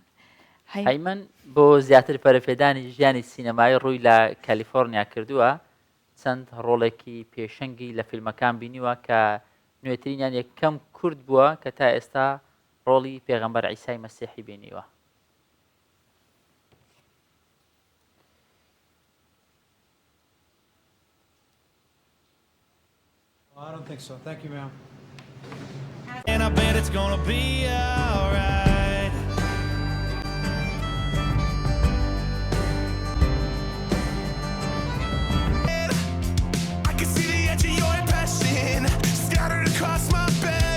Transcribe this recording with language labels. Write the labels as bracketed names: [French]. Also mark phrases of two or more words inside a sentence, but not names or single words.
[Central Kurdish] هەیمەن بۆ زیاتر پەرەفێدانی ژیانی سینەمایی ڕووی لە کالیفۆرنیا کردووە چەند ڕۆڵێکی پێشەنگی لە فیلمەکان بینیوە کە نوێترینیان یەکەم کورد بووە کە تا ئێستا ڕۆڵی پێغەمبەر عیسای مەسیحی بینیوە. [English] I don't think so. Thank you, ma'am. And I bet it's gonna be alright. I can see the edge of your passion scattered across my bed.